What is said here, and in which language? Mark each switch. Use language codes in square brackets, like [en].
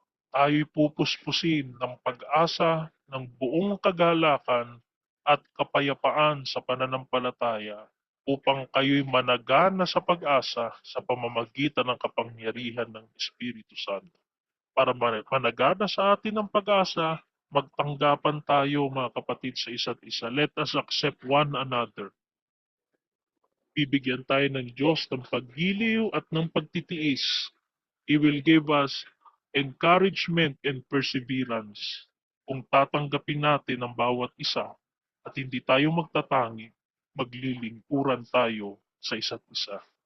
[tl] Tayo'y pupuspusin ng pag-asa ng buong kagalakan at kapayapaan sa pananampalataya upang kayo'y managana sa pag-asa sa pamamagitan ng kapangyarihan ng Espiritu Santo. Para managana sa atin ang pag-asa, magtanggapan tayo mga kapatid sa isa't isa. [en] Let us accept one another. [tl] Bibigyan tayo ng Diyos ng paggiliw at ng pagtitiis. [en] He will give us encouragement and perseverance [tl] kung tatanggapin natin ang bawat isa at hindi tayo magtatangi, maglilingkuran tayo sa isa't isa.